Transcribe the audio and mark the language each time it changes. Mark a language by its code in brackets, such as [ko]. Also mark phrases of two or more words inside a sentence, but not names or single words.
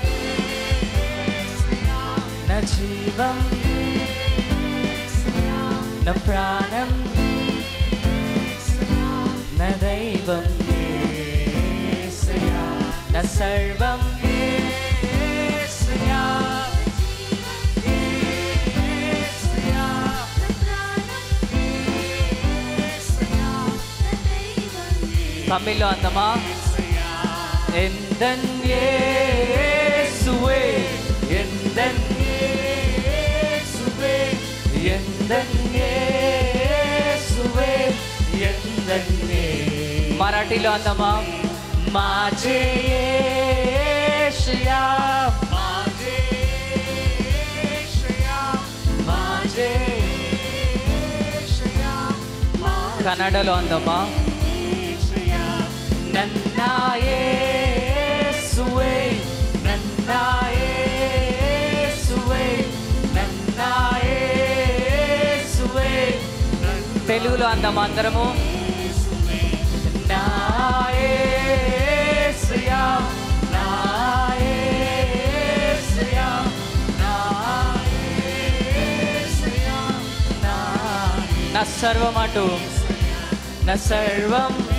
[te] నా జీవం నా ప్రాణం నా దైవం యేసయ్యా, నా సర్వం యేసయ్యా, తమిళ్లో అందమా. [ta] எந்தன் இயேசுவே, எந்தன் இயேசுவே, எந்தன் இயேசுவே, धन्य [te] మరాఠీలో అందమా [mr] माझे येशया माझे येशया माझे येशया [te] కన్నడలో అందమా येशया [kn] ನನ್ನ ಯೇಸುವೇ ನನ್ನ ಯೇಸುವೇ ನನ್ನ ಯೇಸುವೇ [te] తెలుగులో అందమా అందరము నా యేసయ్యా నా యేసయ్యా నా యేసయ్యా నా సర్వం అటు నా సర్వం